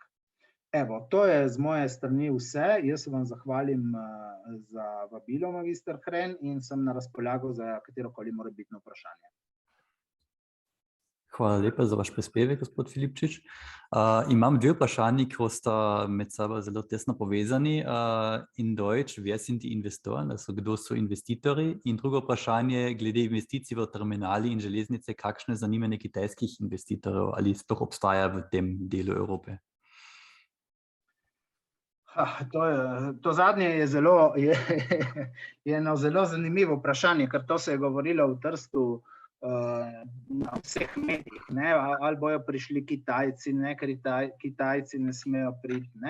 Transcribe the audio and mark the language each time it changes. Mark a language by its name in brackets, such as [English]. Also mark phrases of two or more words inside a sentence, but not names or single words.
[Slovenian] Evo, to je z moje strani vse. Jaz se vam zahvalim za vabilo, magister Hren, in sem na razpolago za katerokoli morebitno vprašanje. Hvala lepa za vaš prispevek, gospod Filipčič. Imam dve vprašanji, ki sta med sabo zelo tesno povezani. [German] In Deutsch, wer sind die Investoren, also [Slovenian] kdo so investitorji? In drugo vprašanje glede investicij v terminali in železnice, kakšno je zanimanje kitajskih investitorjev, ali sploh obstaja v tem delu Evrope? To zadnje je eno zelo zanimivo vprašanje, ker to se je govorilo v Trstu na vseh medijih, ne, ali bojo prišli Kitajci, ne, ker Kitajci ne smejo priti, ne.